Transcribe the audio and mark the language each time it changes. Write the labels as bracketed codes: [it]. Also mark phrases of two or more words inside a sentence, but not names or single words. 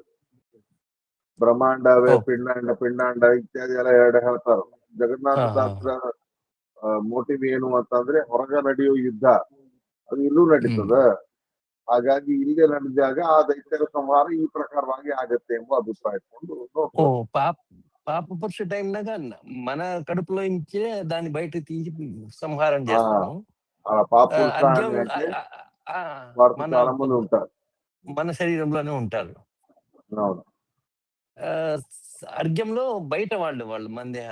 [kn] ಬ್ರಹ್ಮಾಂಡವೇ ಪಿಂಡಾಂಡ ಇತ್ಯಾದಿ ಎಲ್ಲ ಎರಡು ಹೇಳ್ತಾರ. ಜಗನ್ನಾಥ ದಾಸರ ಮೋಟಿವ್ ಏನು ಅಂತಂದ್ರೆ ಹೊರಗ ನಡೆಯೋ ಯುದ್ಧ ಅದು ಇಲ್ಲೂ ನಡೀತದ. ಹಾಗಾಗಿ ಇಲ್ಲೇ ನಡೆದಾಗ ಆ ದೈತ್ಯರ ಸಂಹಾರ ಈ ಪ್ರಕಾರವಾಗಿ ಆಗತ್ತೆ ಎಂಬ ಅಭಿಪ್ರಾಯ ಇಟ್ಕೊಂಡು [te] పాప పురుష టైంలాగా మన కడుపులో ఇంచే దాన్ని బయట తీసి సంహారం చేస్తాము. మన శరీరంలోనే ఉంటారు. అర్ఘ్యంలో బయట వాళ్ళు మందేహ